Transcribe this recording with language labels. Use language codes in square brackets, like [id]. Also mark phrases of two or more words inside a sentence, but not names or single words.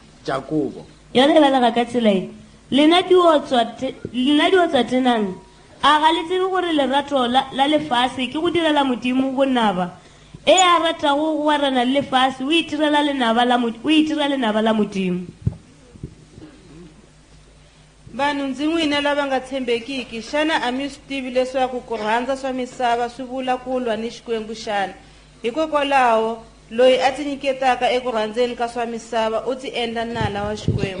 [nso] Jakobo. yone e belega ka tsela e lena di otswa tenang a ga le tsebe gore lerato la lefase ke go direla modimo bonaba e a ratago go warana le lefase o itira lenaba la modimo [ts] vanhu ndzi n'wina lava nga tshembekiki xana a mi swi tivi leswaku ku rhandza swa misava swi vula ku lwa ni xikwembu xana hikokwalaho loyi a ti nyiketaka eku rhandzeni ka swa misava u ti endla nala wa xikwembu